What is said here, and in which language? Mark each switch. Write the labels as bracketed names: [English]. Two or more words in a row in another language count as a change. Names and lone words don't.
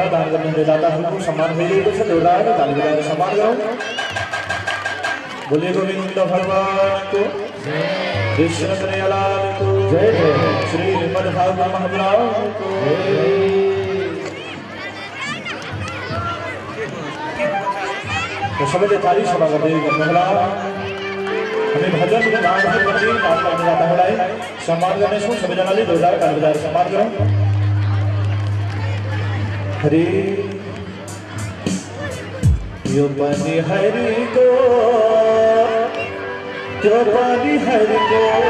[Nepali] दान गर्ने दाताहरूको सम्मान भइरहेको छ। जोरदार ताली बजाएर सम्मान गरौँ। बोले गोविन्द भगवानको कृष्ण कन्हैयालालको जय जय। श्री मद्भागवत महापुराणको सबैले ताली गर्दै गर्नुहोला। हामी भजन गान गर्ने दाताहरूलाई सम्मान गर्नेछौँ। सबैजनाले जोरदार ताली बजाएर सम्मान गरौँ। हरि यो बलि हरि को यो बलि हरि को